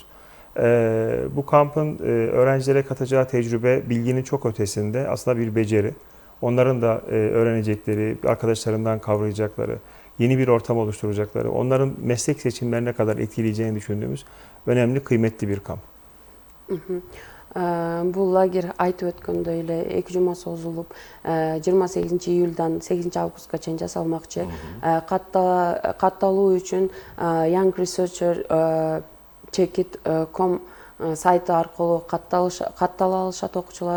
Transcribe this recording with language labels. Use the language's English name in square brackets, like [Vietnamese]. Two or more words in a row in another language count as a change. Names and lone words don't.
[Turkish] Bu kampın öğrencilere katacağı tecrübe bilginin çok ötesinde aslında bir beceri. Onların da öğrenecekleri, arkadaşlarından kavrayacakları, yeni bir ortam oluşturacakları, onların meslek seçimlerine kadar etkileyeceğini düşündüğümüz önemli, kıymetli bir kamp. [Kyrgyz] Bu lager айтып өткөндөй эле 2 жума созулуп 28 июлдан 8 августка чейин жасалмакчы. Катталуу үчүн Young Researcher Checkit.com сайты аркылуу каттала алышат окуучулар.